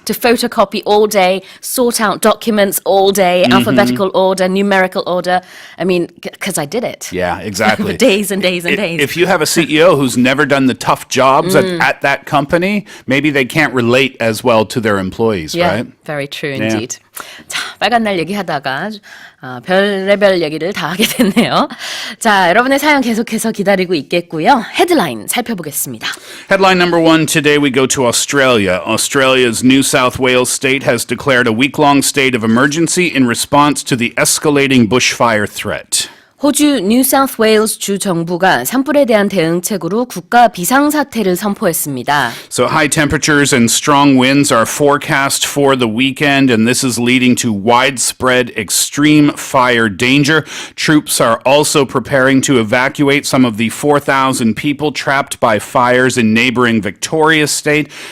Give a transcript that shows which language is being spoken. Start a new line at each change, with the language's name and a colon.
English: To photocopy all day, sort out documents all day, alphabetical order, numerical order. I mean, because I did it. Yeah, exactly. For days and days and days. If you have a CEO who's never done the tough jobs at that company, maybe they can't relate as well to their employees, right? Very true indeed.
Korean: 자, 빨간 날 얘기하다가 별의별 얘기를 다 하게 됐네요. 자, 여러분의 사연 계속해서 기다리고 있겠고요. 헤드라인 살펴보겠습니다.
English: Headline number one, today we go to Australia. Australia's New South Wales state has declared a week-long state of emergency in response to the escalating bushfire threat.
Korean: 호주 뉴사우스웨일스주 정부가 산불에 대한 대응책으로 국가 비상사태를 선포했습니다.
English: So high temperatures and strong winds are forecast for the weekend, and this is leading to widespread extreme fire danger. Troops are also preparing to evacuate some of the 4,000 people trapped by fires in neighboring Victoria State.